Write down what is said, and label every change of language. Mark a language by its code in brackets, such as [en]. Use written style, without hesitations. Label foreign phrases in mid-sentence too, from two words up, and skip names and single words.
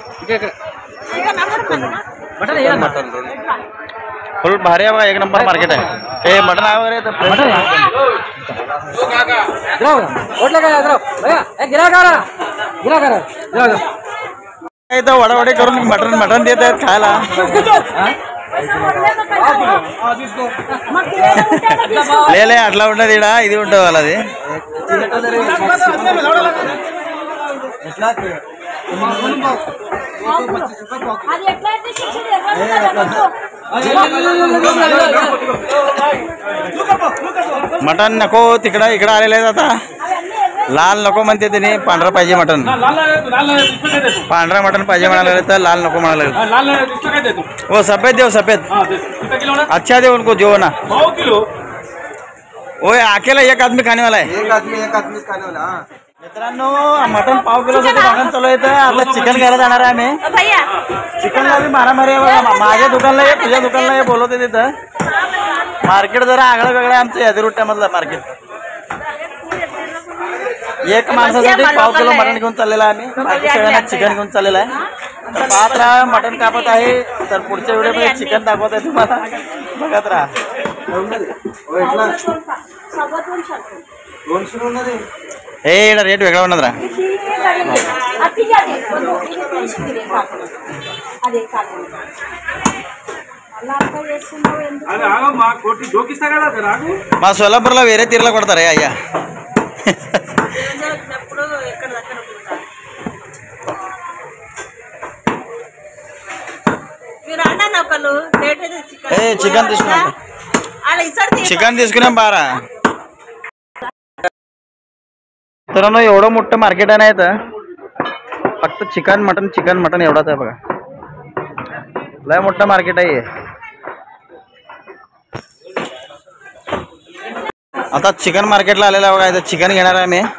[mr] मटन दोन्ही फुल भारी आहे बघा, एक नंबर मार्केट आहे। हे मटन आहे वगैरे इथं वडावडी करून मटन मटन देत आहेत खायला। [te] ले అట్లా ఉంటుంది ఇడ ఇది ఉంటుంది వాళ్ళది। [mr] मटन नको तिकडं, इकडं आलेले आहेत आता। लाल नको म्हणते त्याने, पांढरा पाहिजे मटन, पांढरा मटन पाहिजे म्हणाले तर लाल नको म्हणाले। [hi] हो सफेद देव, सफेद अच्छा देव उनको जो ना। ओए अकेला एक आदमी खाने वाला है, एक आदमी खाने वाला। [mr] मित्रांनो मटन पाव किलो साठी भागण चालू आहे। आपलं चिकन घ्यायला जाणार आहे आम्ही। चिकनला बी मारामारी आहे बघा, माझ्या दुकानला ये तुझ्या दुकानला ये बोलवते तिथं। मार्केट जरा आगळं वेगळं आहे आमचं यादिरुट्ट्यामधलं मार्केट। एक माणसासाठी पाव किलो मटन घेऊन चाललेला आहे आम्ही, बाकी सगळ्यांना चिकन घेऊन चाललेला आहे। तर पाहत राहा, मटन कापत आहे, तर पुढच्या व्हिडिओमध्ये चिकन दाखवत आहे तुम्हाला, बघत राहा। हे रेट वेगळा होणार राहा। [te] మా సోలాపూర్లో వేరే తీరులో కొడతారా అయ్యా? చికెన్ తీసుకున్నాం, चिकन తీసుకున్నాం बारा। [mr] मित्रांनो एवढं मोठं मार्केट आहे ना इथं, फक्त चिकन मटन एवढाच आहे बघा, लय मोठं मार्केट आहे। आता चिकन मार्केटला आलेला बघा, इथं चिकन घेणार आहे मी।